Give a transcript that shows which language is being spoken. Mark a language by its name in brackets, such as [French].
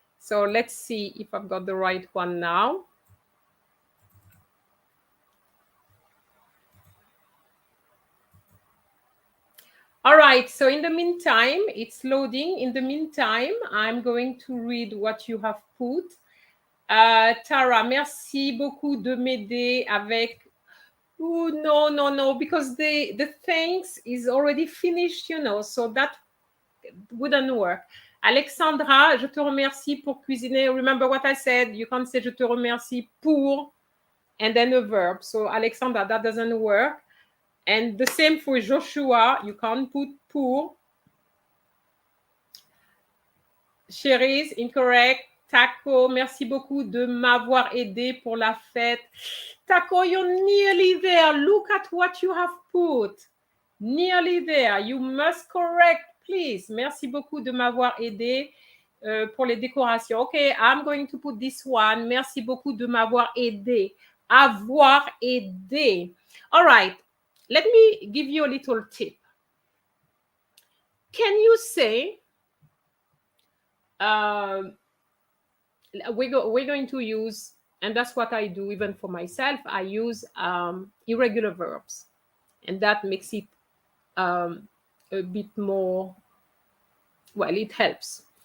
[English] So let's see if I've got the right one now. All right, so in the meantime, it's loading. In the meantime, I'm going to read what you have put. [French] Tara, merci beaucoup de m'aider avec... [English] Oh, no, because the thanks is already finished, you know, so that wouldn't work. [French] Alexandra, je te remercie pour cuisiner. [English] Remember what I said? You can't say [French] je te remercie pour [English] and then a verb. So Alexandra, that doesn't work. And the same for Joshua. You can't put pour. Cherise, incorrect. [French] Taco, merci beaucoup de m'avoir aidé pour la fête. [English] Taco, you're nearly there. Look at what you have put. Nearly there. You must correct, please. [French] Merci beaucoup de m'avoir aidé pour les décorations. [English] Okay, I'm going to put this one. [French] Merci beaucoup de m'avoir aidé. Avoir aidé. All right. [English] Let me give you a little tip. Can you say... we're going to use, and that's what I do even for myself, I use irregular verbs, and that makes it a bit more, well, it helps.